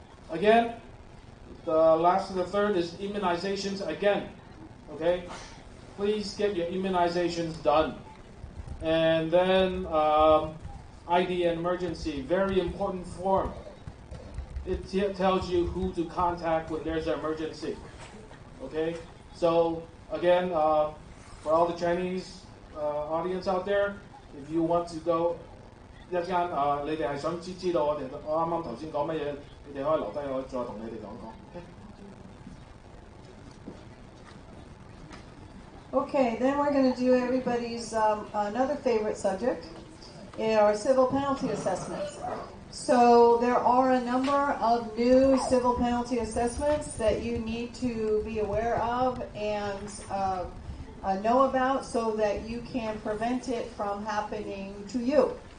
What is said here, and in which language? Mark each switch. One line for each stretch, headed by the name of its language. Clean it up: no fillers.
English: Again, the last and the third is immunizations again. Okay? Please get your immunizations done. And then ID and emergency, very important form. It tells you who to contact when there's an emergency. Okay? So, again, for all the Chinese audience out there, if you want to go,
Cantonese: 一間你哋係想知道我啱啱頭先講乜嘢，你哋可以留低我再同你哋講講。
English: Okay, then we're going to do everybody's another favorite subject, are civil penalty assessments. So there are a number of new civil penalty assessments that you need to be aware of and know about so that you can prevent it from happening to you.